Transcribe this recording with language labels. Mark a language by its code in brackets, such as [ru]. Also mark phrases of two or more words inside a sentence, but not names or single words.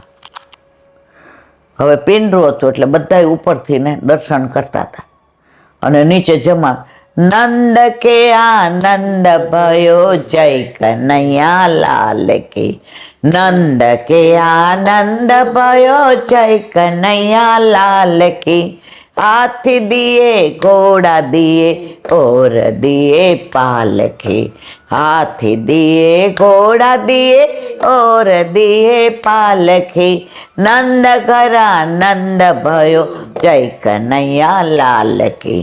[gu] હવે પિંડરું હતું એટલે બધા ઉપરથી ને દર્શન કરતા હતા અને નીચે જમા. [hi] नंद के आनंद भयो जय कन्हैया लाल की, नंद के आनंद भयो जय कन्हैया लाल की. હાથી દિए घोड़ा दिए और दिए पालकी, हाथी दिए घोड़ा दिए और दिए पालकी. नंद करा नंद भयो जय कन्हैया लाल की.